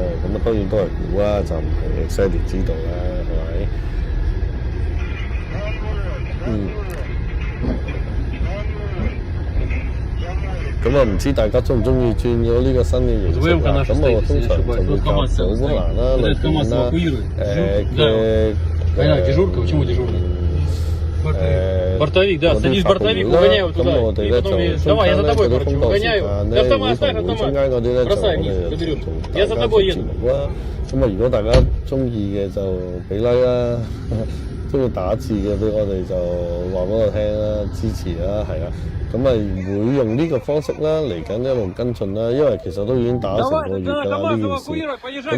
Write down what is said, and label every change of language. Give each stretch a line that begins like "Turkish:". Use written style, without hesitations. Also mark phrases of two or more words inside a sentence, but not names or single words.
Cantonese: 咁當然都係估啦，就唔係 exactly 知道啦，係咪？咁唔知大家中唔中意轉咗呢個新嘅形式啦？咁我通常就會教烏克蘭啦、裏邊啦、
Russian: бортовик, да, садись в бортовик, угоняй его туда. И потом, давай, я за тобой, короче, угоняй его. Ты автомат оставь, автомат. Бросай вниз, заберем. Я за тобой еду.
Cantonese: 咁如果大家中意嘅就俾 like 啦，中意打字嘅俾我哋就話俾我聽啦，支持啦，係啦。咁會用呢個方式啦，嚟緊一路跟進啦，因為其實都已經打咗成個月㗎啦呢件事。